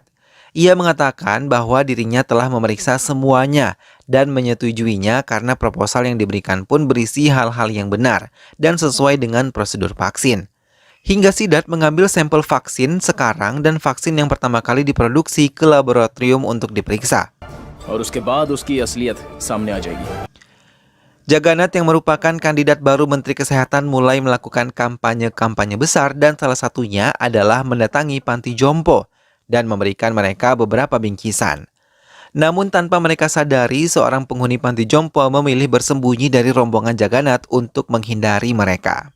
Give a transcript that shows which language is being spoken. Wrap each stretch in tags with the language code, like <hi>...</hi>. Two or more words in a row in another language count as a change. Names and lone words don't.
<id>Ia mengatakan bahwa dirinya telah memeriksa semuanya dan menyetujuinya karena proposal yang diberikan pun berisi hal-hal yang benar dan sesuai dengan prosedur vaksin. Hingga Siddharth mengambil sampel vaksin sekarang dan vaksin yang pertama kali diproduksi ke laboratorium untuk diperiksa.</id> <hi>और उसके बाद उसकी असलियत सामने आ जाएगी.</hi> <id>Jagannath yang merupakan kandidat baru Menteri Kesehatan mulai melakukan kampanye-kampanye besar dan salah satunya adalah mendatangi panti jompo dan memberikan mereka beberapa bingkisan. Namun tanpa mereka sadari, seorang penghuni panti jompo memilih bersembunyi dari rombongan Jagannath untuk menghindari mereka.</id>